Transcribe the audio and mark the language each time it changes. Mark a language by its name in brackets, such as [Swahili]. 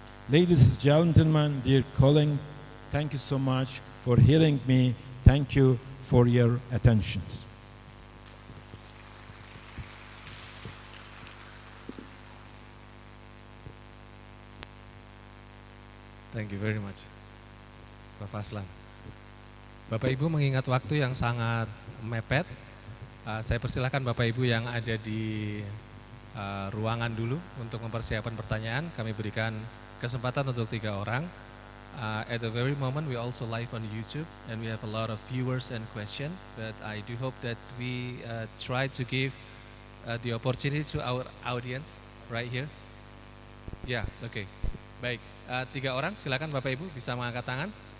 [English] Ladies and gentlemen, dear colleagues, thank you so much for hearing me. Thank you for your attention. Thank you very much, Prof. Aslan. [Indonesian] Bapak Ibu mengingat waktu yang sangat mepet, saya persilahkan Bapak Ibu yang ada di ruangan dulu untuk mempersiapkan pertanyaan. Kami berikan kesempatan untuk 3 orang. [English] At the very moment, we also live on YouTube, and we have a lot of viewers and questions. But I do hope that we try to give the opportunity to our audience right here. [Indonesian] Ya, oke. Baik, 3 orang, silakan Bapak Ibu bisa mengangkat tangan.